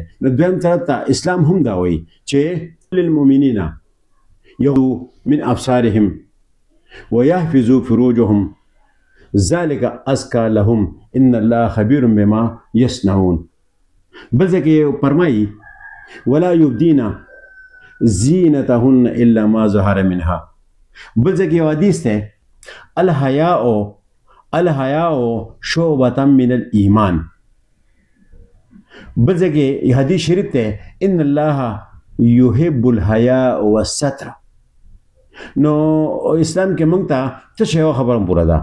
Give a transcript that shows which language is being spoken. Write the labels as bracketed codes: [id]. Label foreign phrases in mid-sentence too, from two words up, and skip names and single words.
[ps] نو دویم طرف ته اسلام هم دا وایي چې [ar] للمؤمنین یغضوا من ابصارهم ويحفظوا فروجهم ذلك ازکى لهم ان الله خبیر بما یصنعون. [ps] بل ځای کې فرمایي [ar] ولا یبدین زینتهن الا ما ظهر منها. [ps] بل ځای کې یو حدیث دی [ar] الحیاء شعبة من الایمان. [ps] بل ځای کې حدیث شریف دی [ar] ان الله یحب الحیاء والستر. [ps] نو اسلام کې موږ ته څه شی خبره پوره ده.